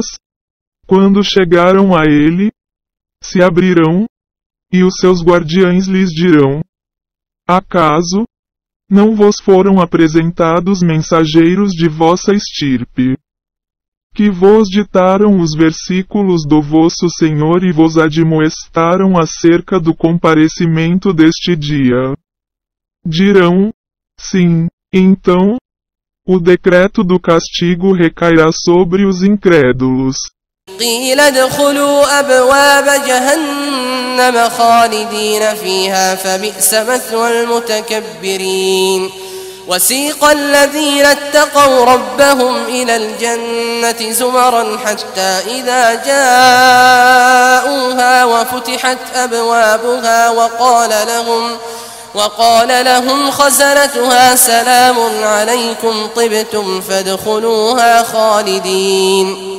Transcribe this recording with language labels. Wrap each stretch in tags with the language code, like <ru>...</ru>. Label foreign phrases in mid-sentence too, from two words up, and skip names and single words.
<pt>quando chegaram a ele, se abrirão, e os seus guardiães lhes dirão: acaso não vos foram apresentados mensageiros de vossa estirpe, que vos ditaram os versículos do vosso Senhor e vos admoestaram acerca do comparecimento deste dia? Dirão: sim. Então, o decreto do castigo recairá sobre os incrédulos.</pt> <ar>قيل ادخلوا أبواب جهنم خالدين فيها فبئس مثوى المتكبرين. وسيق الذين اتقوا ربهم إلى الجنة زمرا حتى إذا جاءوها وفتحت أبوابها وقال لهم خزنتها سلام عليكم طبتم فادخلوها خالدين.</ar>